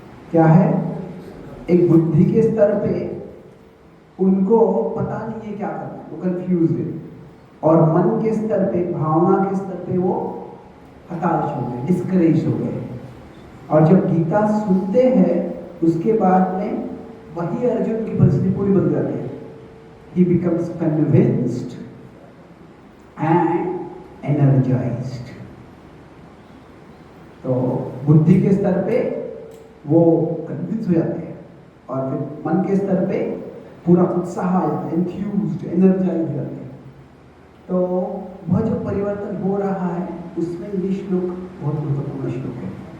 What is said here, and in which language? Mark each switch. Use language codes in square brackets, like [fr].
[hi] क्या है, एक बुद्धि के स्तर पे उनको पता नहीं है क्या करना है, वो कंफ्यूज्ड है, और मन के स्तर पे, भावना के स्तर पे वो हताश हो गए, डिस्करेज हो गए। और जब गीता सुनते हैं उसके बाद में वही अर्जुन की परिस्थिति पूरी बदल जाती है। [en] He becomes convinced and energized. [hi] तो बुद्धि के स्तर पे वो कन्विंस हो जाते हैं और फिर मन के स्तर पे पूरा उत्साह आ जाता है, [en] enthused, energized [hi] हो जाते हैं। तो वह जो परिवर्तन हो रहा है उसमें ये श्लोक बहुत महत्वपूर्ण श्लोक है।